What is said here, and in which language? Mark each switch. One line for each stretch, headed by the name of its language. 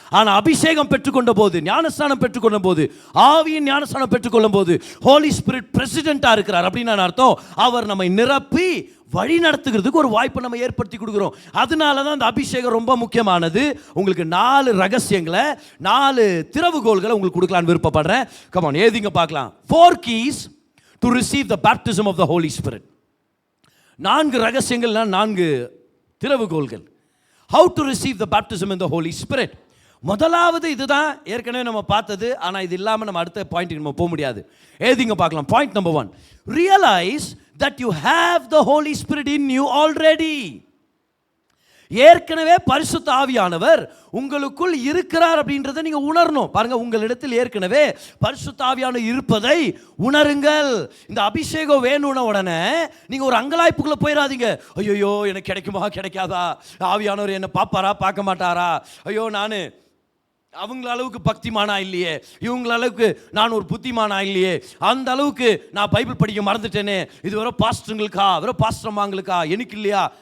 Tamil: ஆனால் அபிஷேகம் பெற்றுக்கொண்ட போது, ஞானஸ்நானம் பெற்றுக்கொண்ட போது, ஆவியின் ஞானஸ்நானம் பெற்றுக்கொள்ளும் போது ஹோலி ஸ்பிரிட் பிரசிடென்ட்டா இருக்கிறார். அப்படின்னு அர்த்தம், அவர் நம்மை நிரப்பி வழி நடத்துகிறதுக்கு ஒரு வாய்ப்பை நம்ம ஏற்படுத்தி கொடுக்குறோம். அதனால தான் இந்த அபிஷேகம் ரொம்ப முக்கியமானது. உங்களுக்கு 4 ரகசியங்களை, 4 திறவுகோல்களை உங்களுக்கு கொடுக்கலான்னு விருப்பப்படுறேன்.
English: come on,
Tamil: ஏதிங்க பார்க்கலாம்.
English: 4 keys to receive the baptism of the Holy Spirit.
Tamil: 4 ரகசியங்கள்னா 4 திறவுகோல்கள்.
English: How to receive the baptism in the Holy Spirit.
Tamil: முதலாவது இதுதான், ஏற்கனவே நம்ம பார்த்தது. ஆனால் இது இல்லாமல் நம்ம அடுத்த பாயிண்ட்டுக்கு நம்ம போக முடியாது. ஏதிங்க பார்க்கலாம்.
English: Point number 1, realize that you have the Holy Spirit in you already.
Tamil: ஏற்கனவே பரிசுத்த ஆவியானவர் உங்களுக்குள் இருக்கிறார் அப்படின்றத நீங்க உணரணும். பாருங்க, உங்களிடத்தில் ஏற்கனவே பரிசுத்த ஆவியானவர் இருப்பதை உணருங்கள். இந்த அபிஷேகம் வேணும்ன உடனே நீங்க ஒரு அங்கலாய்ப்புக்குள்ள போயிடாதீங்க. ஐயோ எனக்கு கிடைக்குமா கிடைக்காதா, ஆவியானவர் என்ன பார்ப்பாரா பார்க்க மாட்டாரா, ஐயோ நான் அவங்கள அளவுக்கு பக்திமானா இல்லையே, இவங்கள அளவுக்கு நான் ஒரு புத்திமானா இல்லையே, அந்த அளவுக்கு நான் பைபிள் படிக்க மறந்துட்டேனே, இது வெறும் பாஸ்டருங்களுக்கா, வெறும் பாஸ்டர்மாங்களுக்கா, எனக்கு இல்லையா.